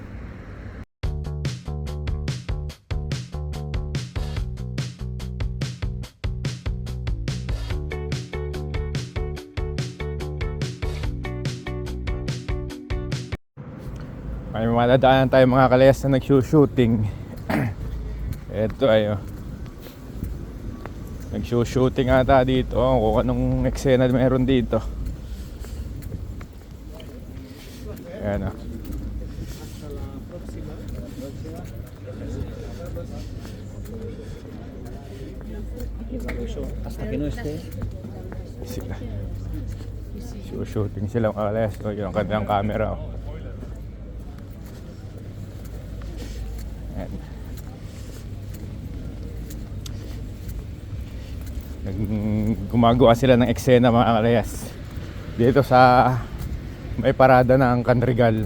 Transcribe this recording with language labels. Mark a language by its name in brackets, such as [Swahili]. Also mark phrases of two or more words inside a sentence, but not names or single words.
[Filipino] May madadaanan tayo mga kalayas na nag-shooting. Ito ay nag-shooting ata dito. Kung anong eksena meron dito. Ayan o. [Spanish] Hasta que no esté. [Filipino] Sila. Shooting sila mga kalayas. Yung kanilang camera. Ayan. Gumagawa sila ng eksena mga kalayas dito sa may parada ng Canrigal.